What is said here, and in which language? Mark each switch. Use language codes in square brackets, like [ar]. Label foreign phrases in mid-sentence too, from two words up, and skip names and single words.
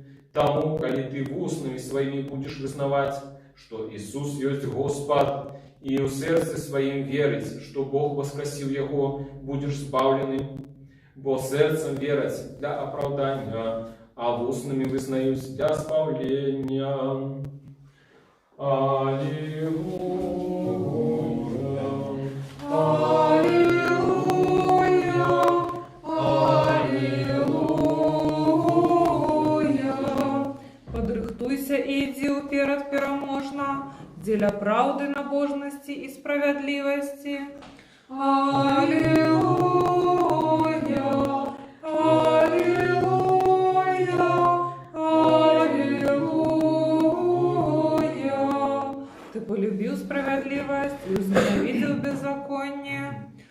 [be] Таму, калі ты вуснамі сваімі будзеш вызнаваць, што Ісус ёсць Господ, і ў сэрцы сваім верыць, што Бог воскресіў яго, будзеш збаўлены. Бо сэрцам вераць для апраўдання, а вуснамі вызнаюць для збаўлення. [ru] Аллилуйя, Аллилуйя, Аллилуйя. [be] Подрыхтуйся и иди уперед пераможна, дзеля праўды, набожнасці і справядлівасці. [ru] Аллилуйя, Аллилуйя, Аллилуйя. Ты полюбил справедливость и возненавидел беззаконие.